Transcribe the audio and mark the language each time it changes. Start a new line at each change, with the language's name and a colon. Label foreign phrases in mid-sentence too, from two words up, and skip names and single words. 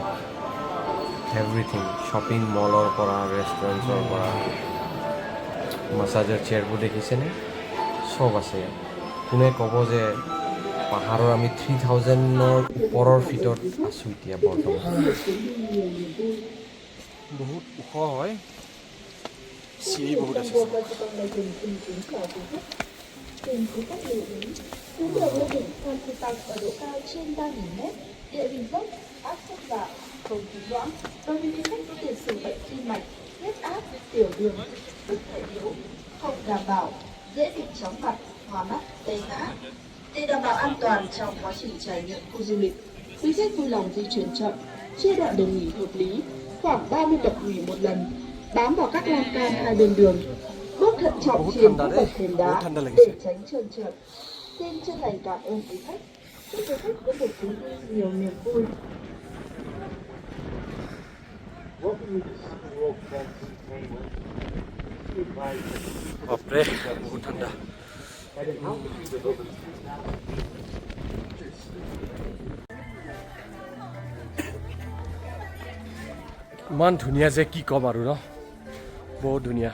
Assamese: এভৰিথিং,
English: shopping mall
Assamese: পৰা ৰেষ্টুৰেণ্টছৰ পৰা,
English: massage chairs
Assamese: দেখিছেনে? চব আছে ইয়াত। কোনে ক'ব যে পাহাৰৰ আমি 3000ৰ ওপৰৰ ফিটত আছোঁ এতিয়া বৰ্তমান। বহুত ওখ হয়, চিৰি বহুত আছে।
Vietnamese: Tuyến đường lên đỉnh Fansipan ở độ cao trên 3.000 mét, địa hình dốc, áp sát lạ, không khí loãng. Đối với những khách có tiền sử bệnh tim mạch, huyết áp, tiểu đường, sức khỏe yếu, không đảm bảo, dễ bị chóng mặt, hoa mắt, tê ngã. Để đảm bảo an toàn trong quá trình trải nghiệm khu du lịch, quý khách vui lòng di chuyển chậm, chia đoạn đường nghỉ hợp lý, khoảng 30 bậc nghỉ một lần, bám vào các lan can hai bên đường, bước thận trọng trên các bậc thềm đá để tránh trơn trượt. Xin chân thành cảm ơn quý khách. Chúc quý khách có một chuyến đi nhiều niềm vui.
Assamese: বাপৰে বহুত ঠাণ্ডা। ইমান ধুনীয়া যে কি ক'ম আৰু ন, বহুত ধুনীয়া।